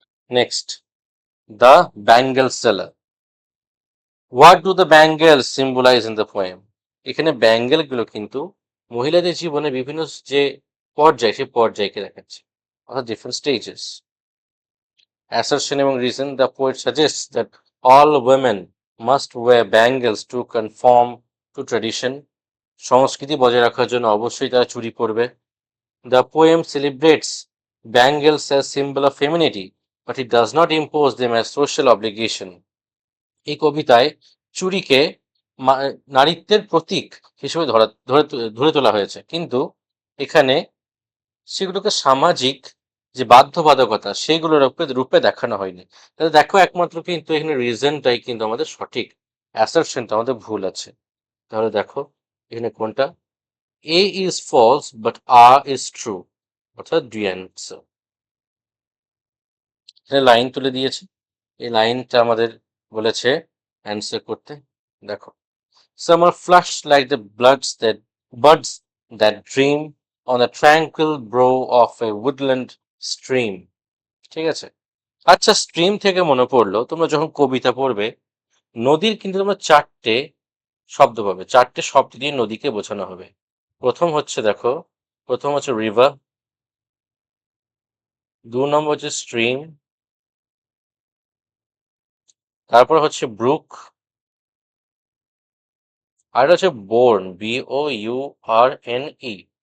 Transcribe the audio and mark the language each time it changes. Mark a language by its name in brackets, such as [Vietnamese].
[English] Next, the bangle seller. What do the bangle symbolise in the poem? [Bangla] এখানে bangle গুলো কিন্তু মহিলাদের জীবনে বিভিন্ন যে পর্যায়, সেই পর্যায়কে দেখাচ্ছে, অর্থাৎ [English] Different stages. Assertion এবং reason, the poet suggests that all women must wear bangles to conform to tradition. [Bangla] সংস্কৃতি বজায় রাখার জন্য অবশ্যই তারা চুড়ি পরবে। [English] The poem celebrates bangles as symbol of femininity, but it does not impose them as social obligation. [Bangla] এই কবিতায় চুড়িকে নারীত্বের প্রতীক হিসেবে ধরে তোলা হয়েছে, কিন্তু এখানে সেগুলোকে সামাজিক যে বাধ্যবাধকতা সেগুলোর রূপে দেখানো হয়নি। তাহলে দেখো, একমাত্র কিন্তু এখানে রিজনটাই কিন্তু আমাদের সঠিক, অ্যাসারশনটা আমাদের ভুল আছে। তাহলে দেখো এখানে কোনটা, [English] A is false but R is true, অর্থাৎ D answer. [Bangla] এখানে লাইন তুলে দিয়েছে, এই লাইনটা আমাদের বলেছে অ্যান্সার করতে। [English] দেখো, summer flushed like the buds that dream on the tranquil brow of a woodland stream. [Bangla] ঠিক আছে। আচ্ছা, স্ট্রিম থেকে মনে পড়লো, তোমরা যখন কবিতা পড়বে, নদীর কিন্তু তোমরা 4টে শব্দ পাবে, 4টে শব্দ দিয়ে নদীকে বোঝানো হবে। প্রথম হচ্ছে, দেখো, প্রথম হচ্ছে রিভার, 2 নম্বর হচ্ছে স্ট্রিম, তারপর হচ্ছে ব্রুক, আর হচ্ছে বোর্ন, BOURNE।